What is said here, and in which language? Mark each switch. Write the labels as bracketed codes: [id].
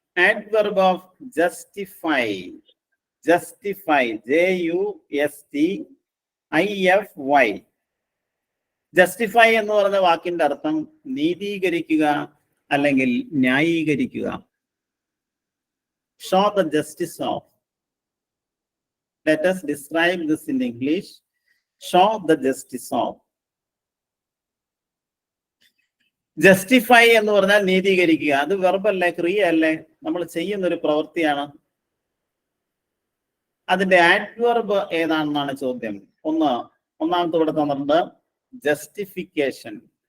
[en] Adverb of justify. Justify, JUSTIFY. [ml] Justify എന്ന് പറഞ്ഞ വാക്കിന്റെ അർത്ഥം നീതീകരിക്കുക അല്ലെങ്കിൽ ന്യായീകരിക്കുക. [en] Show the justice of. Let us describe this in English. Show the justice of. [ml] Justify എന്ന് പറഞ്ഞാൽ നീതീകരിക്കുക. അത് വെർബല്ലേ, ക്രിയ അല്ലേ, നമ്മൾ ചെയ്യുന്ന ഒരു പ്രവൃത്തിയാണ്. അതിന്റെ ആഡ്വർബ് ഏതാണെന്നാണ് ചോദ്യം. ഒന്നാമത്തെ ഇവിടെ തന്നിട്ടുണ്ട് ജസ്റ്റിഫിക്കേഷൻ.